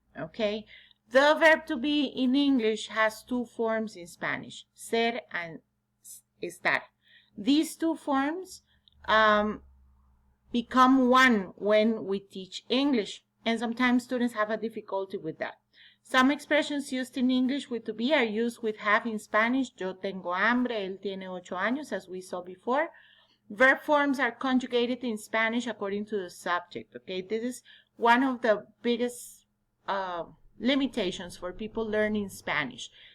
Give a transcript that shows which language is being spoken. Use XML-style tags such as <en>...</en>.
<en>Okay, the verb to be in English has two forms in Spanish, ser and estar. These two forms become one when we teach English, and sometimes students have a difficulty with that. Some expressions used in English with to be are used with have in Spanish.</en> <es>Yo tengo hambre, él tiene 8 años,</es> <en>as we saw before. Verb forms are conjugated in Spanish according to the subject. Okay, this is one of the biggest limitations for people learning Spanish.</en>